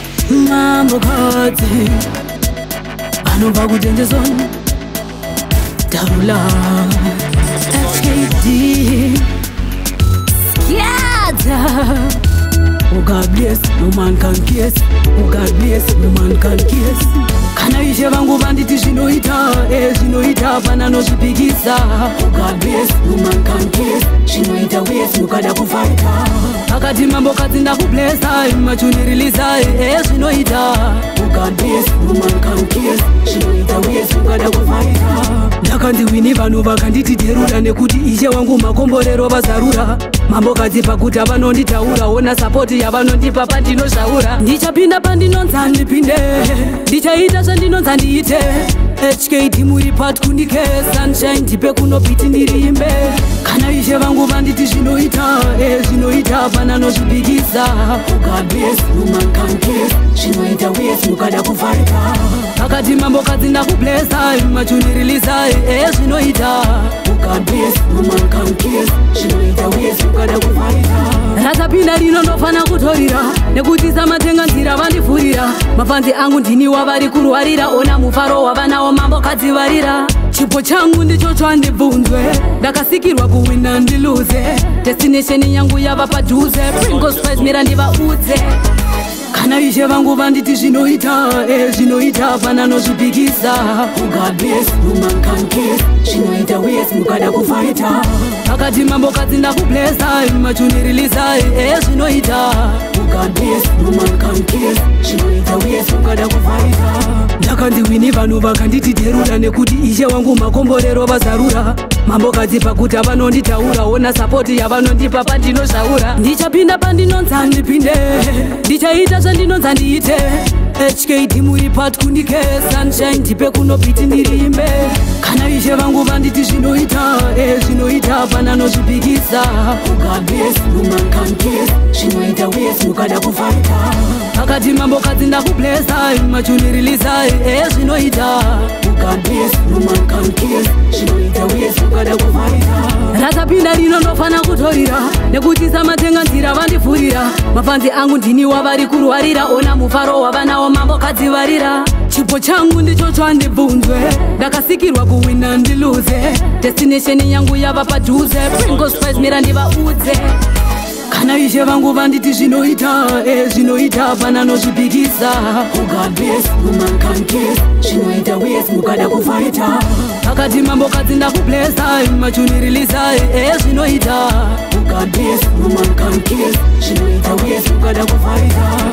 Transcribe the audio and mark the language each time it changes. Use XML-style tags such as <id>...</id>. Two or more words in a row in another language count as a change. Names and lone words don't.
<sn>Mambo kati, anobva kudendezo, Darula, H K D, Scatter.</sn> <en>Oh God bless, no man can kiss. Oh God bless, no man can kiss.</en> <sn>Kana ishe vangu vanditi zvinoita, eh, zvinoita hapana nozvipikisa.</sn> <en>Oh God bless, no man can kiss.</en> <sn>Zvinoita uye zvinokada kufaita. Akati mambo kadzi ndakublesa, eh, machuni release, eh, zvinoita.</sn> <en>Oh God bless, no man can kiss.</en> <sn>Zvinoita uye zvinokada kufaita. Ndakanzi wini vanhu vakanditi dheruda nekuti ishe wangu makomborero vazarura. Mambo kadzi pakuti avanonditaura, ona sapoti yavanondipa pandinozvaura. Ndichapinda pandinonzi handipinde, ndichaita zvandinonzi handiite. H K D muri part kundike, Sunshine ndipe kuno beat ndirimbe. Kana ishe vangu vanditi zvinoita, eh, zvinoita hapana nozvipikisa.</sn> <en>Oh God bless, no man can kiss.</en> <sn>Zvinoita uye zvinokada kufaita. Akati mambo kadzi ndakublesa, machuni release, eh, zvinoita.</sn> <en>Oh God bless, no man can kiss.</en> <sn>Zvinoita uye zvinokada kufaita. Ratapinda rino ndofana kutorira, nekuti samatenga nzira vandivhurira. Mafanzi angu ndini wavari kurwarira, ona mufaro wavanawo mambo kadzi varira. Chipo changu ndicho chandibvunzwe, ndakasikirwa kuwina ndiluze. Destination yangu yava padhuze, Pringles Spice mira ndivaudze. Kana ishe vangu vanditi zvinoita, eh, zvinoita hapana nozvipikisa.</sn> <en>Oh God bless, no man can kiss.</en> <sn>Zvinoita uye zvinokada kufaita. Akati mambo kadzi ndakublesa, machuni release, eh, zvinoita.</sn> <en>Oh God bless, no man can kiss.</en> <sn>Zvinoita uye zvinokada kufaita. Ndakanzi wini vanhu vakanditi dheruda nekuti ishe wangu makomborero vazarura. Mambo kadzi pakuti avanonditaura, ona sapoti yavanondipa pandinozvaura. Ndichapinda pandinonzi handipinde, ndichaita zvandinonzi handiite. H K D muri part kundike, Sunshine ndipe kuno beat ndirimbe. Kana ishe vangu vanditi zvinoita, eh, zvinoita hapana nozvipikisa.</sn> <en>Oh God bless, no man can kiss.</en> <sn>Zvinoita uye zvinokada kufaita. Akati mambo kadzi ndakublesa, machuni release, eh, zvinoita.</sn> <en>Oh God bless, no man can kiss.</en> <sn>Zvinoita uye zvinokada kufaita. Ratapinda rino ndofana kutorira, nekuti samatenga nzira vandivhurira. Mafanzi angu ndini wavari kurwarira, ona mufaro wavanawo mambo kadzi varira. Chipo changu ndicho chandibvunzwe, ndakasikirwa kuwina ndiluze. Destination yangu yava padhuze, Pringles Spice mira ndivaudze. Kana ishe vangu vanditi zvinoita, eh, zvinoita hapana nozvipikisa.</sn> <en>Oh God bless, no man can kiss.</en> <sn>Zvinoita uye zvinokada kufaita. Akati mambo kadzi ndakublesa, machuni release, eh, zvinoita.</sn> <en>Oh God bless, no man can kiss.</en> <sn>Zvinoita uye zvinokada kufaita.</sn>